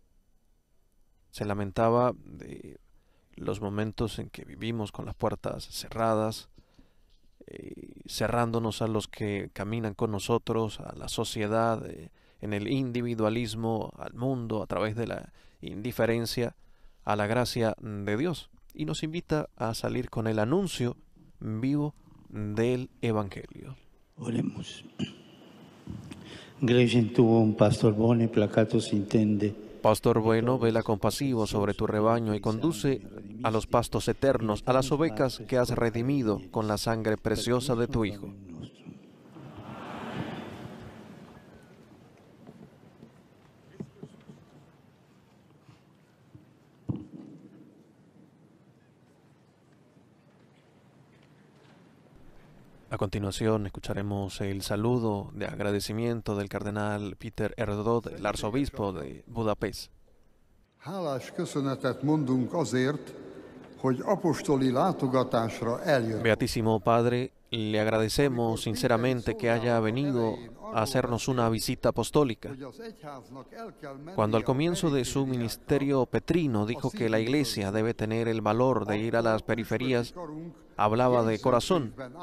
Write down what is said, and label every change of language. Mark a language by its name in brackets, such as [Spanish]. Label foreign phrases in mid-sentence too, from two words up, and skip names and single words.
[Spanish] Se lamentaba de los momentos en que vivimos con las puertas cerradas, cerrándonos a los que caminan con nosotros, a la sociedad, en el individualismo, al mundo, a través de la indiferencia a la gracia de Dios. Y nos invita a salir con el anuncio vivo del Evangelio. Oremos. [Latin] Gregem tuum, pastor bone, placatus intende. [Spanish] Pastor bueno, vela compasivo sobre tu rebaño y conduce a los pastos eternos, a las ovejas que has redimido con la sangre preciosa de tu Hijo. A continuación escucharemos el saludo de agradecimiento del cardenal Péter Erdőd, el arzobispo de Budapest. [Hungarian] Hálás köszönetet mondunk azért, hogy apostoli látogatásra eljött. [Spanish] Beatísimo Padre, le agradecemos sinceramente que haya venido a hacernos una visita apostólica. Cuando al comienzo de su ministerio petrino dijo que la Iglesia debe tener el valor de ir a las periferias, hablaba de corazón.